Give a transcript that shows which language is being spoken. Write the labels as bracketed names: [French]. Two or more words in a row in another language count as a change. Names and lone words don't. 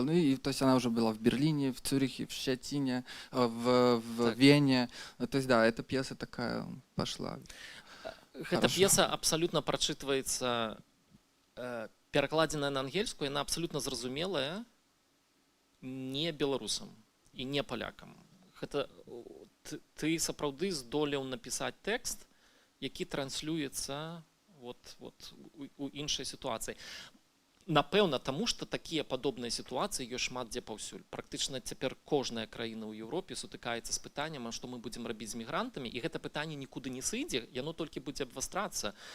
[Russian] Ну, и то есть она уже была в Берлине, в Цюрихе, в Щетине, в Вене. То есть да, эта пьеса такая пошла. Эта пьеса абсолютно прочитывается, перекладенная на ангельскую, она абсолютно зразумелая не белорусам и не полякам. [Belarusian] Гэта ты сапраўды здолеў напісаць тэкст, які транслюецца у іншай сітуацыі. Напэўна, таму што такія падобныя сітуацыі ёсць шмат дзе паўсюль. Практычна цяпер кожная краіна ў Еўропе сутыкаецца з пытаннем, што мы будзем рабіць з мігрантамі, і гэта пытанне нікуды не сыдзе, яно толькі будзе абвастрацца.